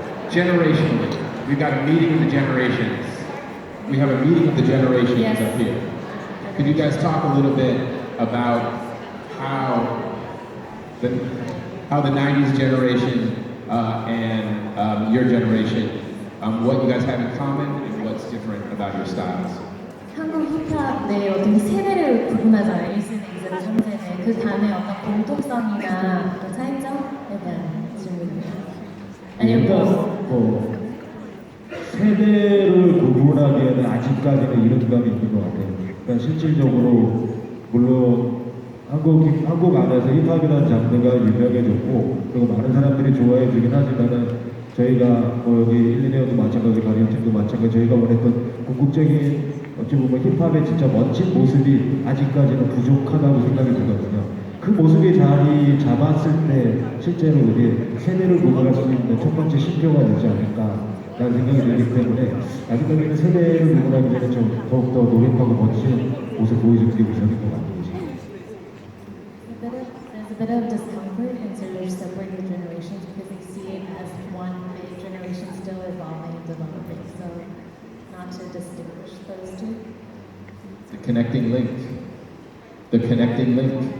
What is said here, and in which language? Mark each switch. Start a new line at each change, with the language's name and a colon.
English: Generationally, we've got a meeting of the generations. We have a meeting of the generations Yes. up here. Could you guys talk a little bit about how the 90s generation and your generation, what you guys have in common and what's different about your styles.
Korean: 한국 힙합 내 어떤 세대를 구분하잖아요. 1세대, 2세대, 3세대. 그 간의 어떤 공통성이나 어떤 차이점에 대한 질문입니다. 아니면 일단 세대를 구분하기에는 아직까지는 이른감이 있는 것 같아요. 그러니까 실질적으로 물론 한국 안에서 힙합이라는 장르가 유명해졌고 그리고 많은 사람들이 좋아해 주긴 하지만은 저희가 여기 일리네어도 마찬가지, 가리언팀도 마찬가지, 저희가 원했던 궁극적인 어찌 보면 힙합의 진짜 멋진 모습이 아직까지는 부족하다고 생각이 들거든요. 그 모습이 자리 잡았을 때 실제로 이게 세대를 구분할 수 있는 첫 번째 신표가 되지 않을까라는 생각이 들기 때문에 아직까지는 세대를 구분하기 전에 좀 더욱더 노력하고 멋진 모습 보여주는 게 우선인 것 같아요.
English: There's a bit of discomfort in sort of separating the generations because they see it as one big generation still evolving and developing. So not to distinguish those two. The connecting link. The connecting link.